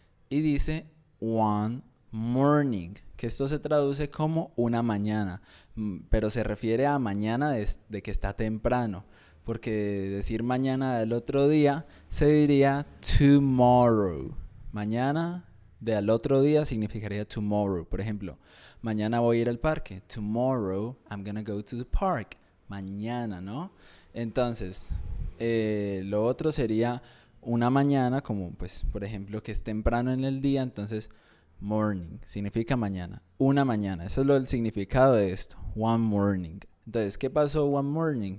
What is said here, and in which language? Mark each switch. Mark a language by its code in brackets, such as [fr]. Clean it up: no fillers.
[es] Y dice [en] one morning, [es] que esto se traduce como una mañana, pero se refiere a mañana de que está temprano, porque decir mañana del otro día se diría tomorrow. Mañana del otro día significaría tomorrow. Por ejemplo, mañana voy a ir al parque. [en] Tomorrow I'm gonna go to the park. [es] Mañana, ¿no? Entonces, lo otro sería una mañana, como pues, por ejemplo, que es temprano en el día, entonces morning significa mañana, una mañana. Eso es el significado de esto, [en] one morning. [es] Entonces, ¿qué pasó one morning?